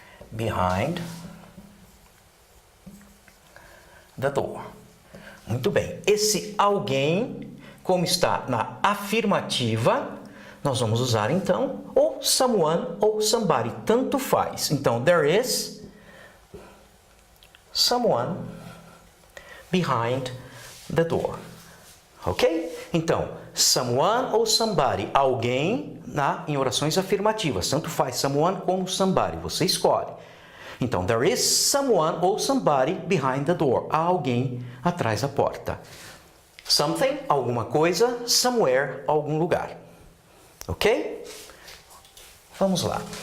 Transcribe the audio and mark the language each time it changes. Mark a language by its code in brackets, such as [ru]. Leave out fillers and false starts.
[en] Behind the door. [pt] Muito bem. Esse alguém, como está na afirmativa, nós vamos usar então ou someone ou somebody, tanto faz. Então, [en] there is someone behind the door. [pt] Ok? Então, someone ou somebody, alguém em orações afirmativas, tanto faz someone como somebody, você escolhe. Então, [en] there is someone [pt] ou [en] somebody behind the door, [pt] há alguém atrás da porta. Something, alguma coisa, somewhere, algum lugar. Ok? Vamos lá.